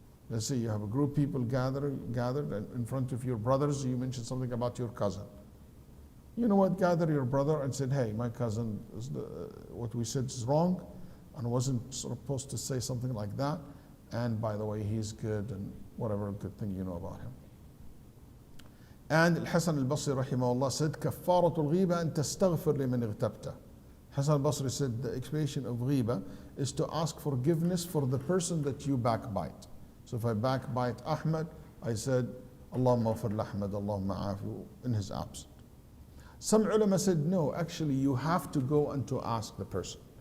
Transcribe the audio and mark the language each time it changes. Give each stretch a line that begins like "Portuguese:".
English: Let's say you have a group of people gathered and in front of your brothers, you mentioned something about your cousin. You know what, gather your brother and said, hey, my cousin, what we said is wrong and wasn't supposed to say something like that. And by the way, he's good and whatever good thing you know about him.
Arabic: And Al-Hasan al-Basri rahimahullah
English: said,
Arabic: كفارة الغيبة أن تستغفر لمن اغتبته.
English: Hasan al-Basri said the expiation of ghiba is to ask forgiveness for the person that you backbite. So if I backbite Ahmad, I said, Allahumma ghafir Ahmad, Allahumma afu, in his absence. Some ulama said, no, actually you have to go and to ask the person.